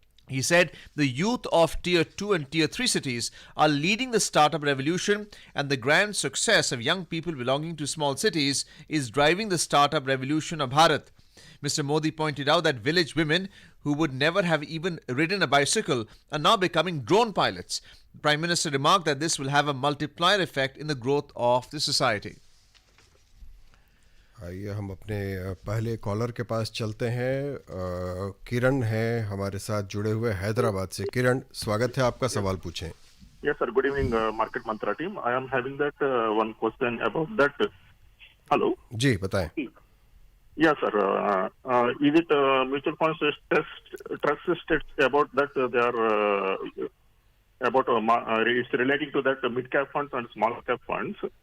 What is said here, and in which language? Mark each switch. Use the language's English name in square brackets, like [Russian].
[English] He said the youth of Tier 2 and Tier 3 cities are leading the startup revolution, and the grand success of young people belonging to small cities is driving the startup revolution of Bharat. Mr. Modi pointed out that village women who would never have even ridden a bicycle are now becoming drone pilots. The Prime Minister remarked that this will have a multiplier effect in the growth of the society. [Hindi] आइए हम अपने पहले collar के पास चलते हैं। किरण है हमारे साथ जुड़े हुए हैदराबाद से। किरण, स्वागत है आपका, सवाल पूछें। [English] Yes, sir. Good evening, Market Mantra team. I am having that one question about that. Hello. [Hindi] जी बताएं। [English] Yes, sir. Is it mutual funds trust states about that they are about it's relating to that mid cap funds and small cap funds.